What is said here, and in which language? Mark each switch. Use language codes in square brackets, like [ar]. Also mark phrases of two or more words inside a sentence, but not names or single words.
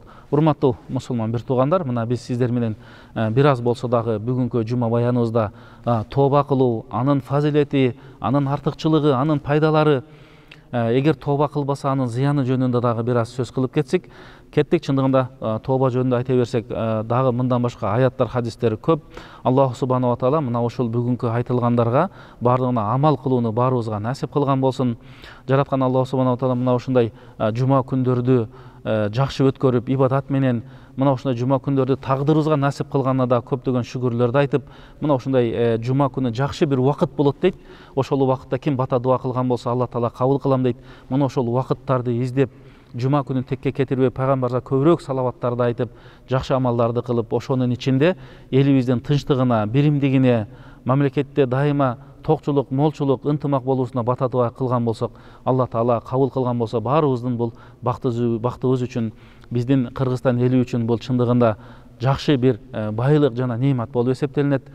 [ky] Урматтуу мусулман бир туугандар, мына биз сиздер менен бир аз болсо дагы бүгүнкү жума баяныбызда тооба кылуу, анын фазилети, анын артыкчылыгы, анын пайдалары, эгер тооба кылбаса анын зыяны жөнүндө дагы бир аз сөз кылып кеттик. Чындыгында тооба жөнүндө айта берсек дагы мындан башка аяттар, хадистер көп. [ar] الله سبحانه وتعالى [ky] мына ушул бүгүнкү айтылгандарга бардыгына амал кылууну баарыбызга насип кылган болсун. Жараткан [ar] الله سبحانه وتعالى [ky] мына ушундай жума күндөрдү жакшы өткөрүп, ибадат менен мына ушундай жума күндөрдү тагдырыбызга насип кылганына да көптөгөн шүгүрлөрдү айтып, мына ушундай жума күнү жакшы бир убакыт болот дейт. Ошол убакытта ким бата дуа кылган болсо Алла Таала кабыл кылам дейт. Мына ошол убакыттарды издеп, жума күнүн текке кетирбей пайгамбарга көбүрөөк салаваттарды айтып, жакшы амалдарды кылып, ошонун ичинде элибиздин тынчтыгына, биримдигине, мамлекетте дайыма токчулук, молчулук, ынтымак болуусуна бата дуа кылган болсок, Алла Таала кабыл кылган болсо, баарыбыздын бул бактыбыз үчүн, биздин Кыргызстан эли үчүн бул чындыгында жакшы бир байлык жана немат болуп эсептелинет.